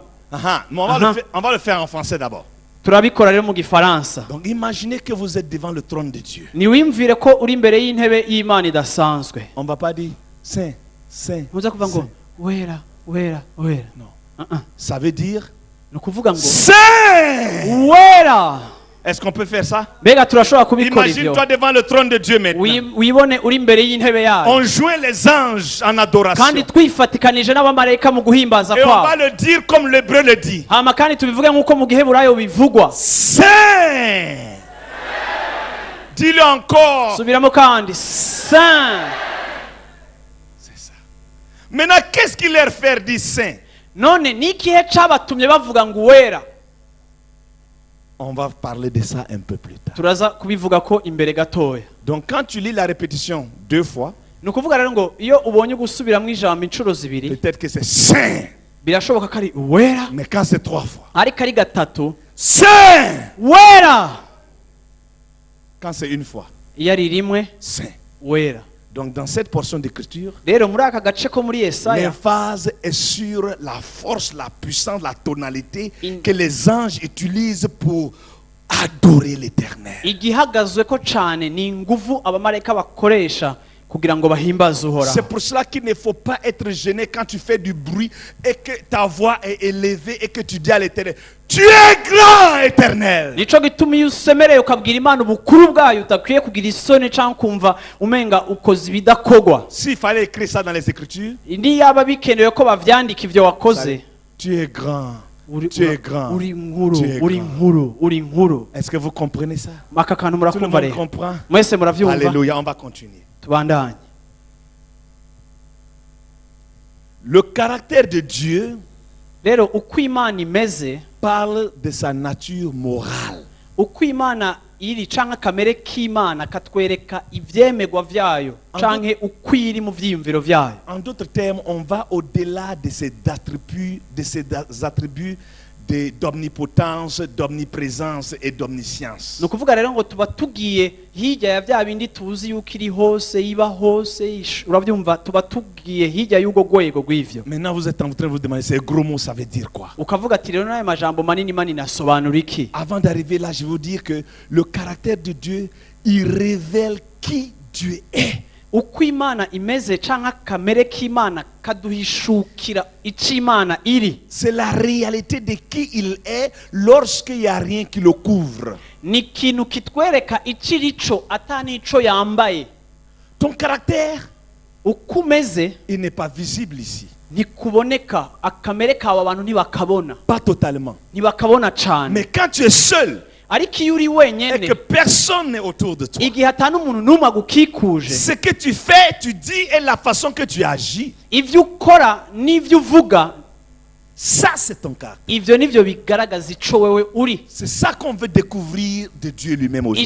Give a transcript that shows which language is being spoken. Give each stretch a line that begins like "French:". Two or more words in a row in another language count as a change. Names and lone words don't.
French: Mais on va le faire en français d'abord.
Rundi: turabikora rero mu gifaransa.
French: Donc imaginez que vous êtes devant le trône de Dieu.
Rundi: niwimvire ko uri imbere y'intebe y'Imana idasanzwe.
French: On va pas dire saint, saint.
Rundi: muza kuvuga ngo wera wera wera.
French: Non. Ça veut dire
Rundi: nukuvuga ngo
French: saint.
Rundi: wera.
French: Est-ce qu'on peut faire ça?
Rundi: mbega turashobora kubikora ivyo?
French: Imagine-toi devant le trône de Dieu maintenant.
Rundi: wibone uri imbere y'intebe yayo.
French: On joint les anges en adoration.
Rundi: kandi twifatikanije n'abamarayika mu guhimbaza
French: Et on
Rundi: kwabo.
French: va le dire comme l'hébreu le dit.
Rundi: hama kandi tubivuge nk'uko mu giheburayo bivugwa.
French: Saint. Dis-le encore.
Rundi: subiramo kandi saint.
French: C'est ça. Maintenant, qu'est-ce qui leur fait dire saint?
Rundi: none ni ikihe cabatumye bavuga ngo uwera?
French: On va parler de ça un peu plus tard.
Rundi: turaza kubivuga ko imbere gatoya.
French: Donc quand tu lis la répétition 2 fois,
Rundi: ni ukuvuga rero ngo iyo ubonye gusubiramo ijambo inshuro zibiri
French: peut-être que c'est saint.
Rundi: birashoboka ko ari uwera,
French: Mais quand c'est 3 fois,
Rundi: ariko ari gatatu
French: saint.
Rundi: wera.
French: Quand c'est 1 fois,
Rundi: iyo ari rimwe
French: saint.
Rundi: wera.
French: Donc dans cette portion d'écriture,
Rundi: rero muri aka gace ko muri Yesaya
French: l'emphase est sur la force, la puissance, la tonalité In- que les anges utilisent pour adorer l'Éternel.
Rundi: igihagazwe ko cane ni inguvu abamarayika bakoresha kugira ngo bahimbaze uhoraho.
French: C'est pour cela qu'il ne faut pas être gêné quand tu fais du bruit et que ta voix est élevée et que tu dis à l'Éternel, tu es grand, Éternel.
Rundi: nico gituma iyo usemereye ukabwira Imana ubukuru bwayo utakwiye kugira isoni cyangwa kumva umenga ukoze ibidakogwa.
French: S'il fallait écrire ça dans les Écritures,
Rundi: Ni yaba bikenewe ko bavyandika ivyo wakoze.
French: tu es grand,
Rundi: Uri-
French: tu es grand.
Rundi: uri nkuru
French: Tu es
Rundi: uri
French: grand.
Rundi: nkuru uri nkuru.
French: Est-ce que vous comprenez ça?
Rundi: aka kantu
French: Tout le
Rundi: murakumva
French: monde
Rundi: rero
French: comprend?
Rundi: mwese muravyumva.
French: Alléluia, on va continuer.
Rundi: tubandanye.
French: Le caractère de Dieu
Rundi: rero uko Imana imeze,
French: parle de sa nature morale.
Rundi: uko Imana iri canke kamere k'Imana katwereka ivyemegwa vyayo canke uko iri mu vyiyumviro vyayo.
French: En d'autres termes, on va au-delà de ces attributs d'omnipotence, d'omniprésence et d'omniscience.
Rundi: ni ukuvuga rero ngo tuba tugiye hirya ya vya bindi tuzi yuko iri hose iba hose uravyumva, tuba tugiye hirya y'ubwo rwego rw'ivyo.
French: Maintenant, vous êtes en train de vous demander, ces gros mots, ça veut dire quoi?
Rundi: ukavuga ati rero n'ayo majambo manini manini asobanura iki?
French: Avant d'arriver là, je vais vous dire que le caractère de Dieu, il révèle qui Dieu est.
Rundi: uko Imana imeze canke kamere k'Imana kaduhishukira ico Imana iri.
French: C'est la réalité de qui il est lorsqu'il n'y a rien qui le couvre.
Rundi: ni ikintu kitwereka ico irico ata n'ico yambaye.
French: Ton caractère,
Rundi: uko umeze
French: il n'est pas visible ici.
Rundi: ntikuboneka, akamere kawe abantu ntibakabona,
French: Pas totalement.
Rundi: ntibakabona cane.
French: Mais quand tu es seul
Rundi: ariko iyo uri
French: et
Rundi: wenyene,
French: que personne n'est autour de toi,
Rundi: igihe ata n'umuntu n'umwe agukikuje,
French: ce que tu fais, tu dis et la façon que tu agis,
Rundi: ivyo ukora n'ivyo uvuga,
French: ça c'est ton caractère.
Rundi: ivyo nivyo bigaragaza ico wewe uri.
French: C'est ça qu'on veut découvrir de Dieu lui-même aujourd'hui.